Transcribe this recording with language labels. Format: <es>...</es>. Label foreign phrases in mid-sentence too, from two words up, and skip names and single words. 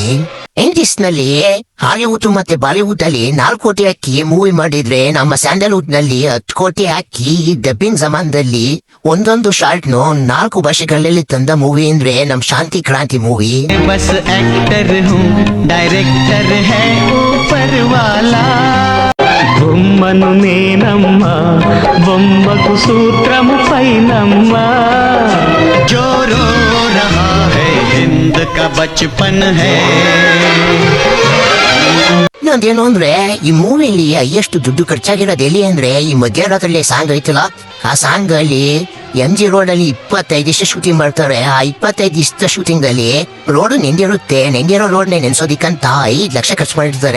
<kn>ಇಂಗ್ಲಿಷ್ ನಲ್ಲಿ ಹಾಲಿವುಡ್ ಮತ್ತೆ ಬಾಲಿವುಡ್ ಅಲ್ಲಿ 4 ಕೋಟಿ ಹಾಕಿ ಮೂವಿ ಮಾಡಿದ್ರೆ, ನಮ್ಮ ಸ್ಯಾಂಡಲ್ವುಡ್ ನಲ್ಲಿ 10 ಕೋಟಿ ಹಾಕಿ ಡಬ್ಬಿಂಗ್ ಜಮಾನದಲ್ಲಿ ಒಂದೊಂದು ಶಾರ್ಟ್ 4 ಭಾಷೆಗಳಲ್ಲಿ ತಂದ ಮೂವಿ ಅಂದ್ರೆ ನಮ್ ಶಾಂತಿ ಕ್ರಾಂತಿ ಮೂವಿ.</kn> <hi>बस एक्टर हूँ डायरेक्टर है ऊपर वाला</hi> <te>బొమ్మను నేనమ్మ బొమ్మకు సూత్రము పైనమ్మ</te> <hi>जो रो रहा है हिंद का बचपन है.</hi> <kn>ಇನ್ನೊಂದೇನು ಅಂದ್ರೆ ಈ ಮೂವಿಲಿ ಎಷ್ಟು ದುಡ್ಡು ಖರ್ಚಾಗಿರೋದು ಎಲ್ಲಿ ಅಂದ್ರೆ, ಈ ಮಧ್ಯರಾತ್ರಿ ಸಾಂಗ್ ಐತಲ್ಲ, ಆ ಸಾಂಗ್ ಅಲ್ಲಿ MG ರೋಡ್ ಅಲ್ಲಿ 25 ದಿವಸ ಶೂಟಿಂಗ್ ಮಾಡ್ತಾರೆ. ಆ 25 ದಿವಸದ ಶೂಟಿಂಗ್ ಅಲ್ಲಿ ರೋಡ್ ನೆಂದಿರೋ ರೋಡ್ ನೆನ್ಸೋದಿಕ್ಕಂತ 5 ಲಕ್ಷ ಖರ್ಚು ಮಾಡಿರ್ತಾರೆ.</kn>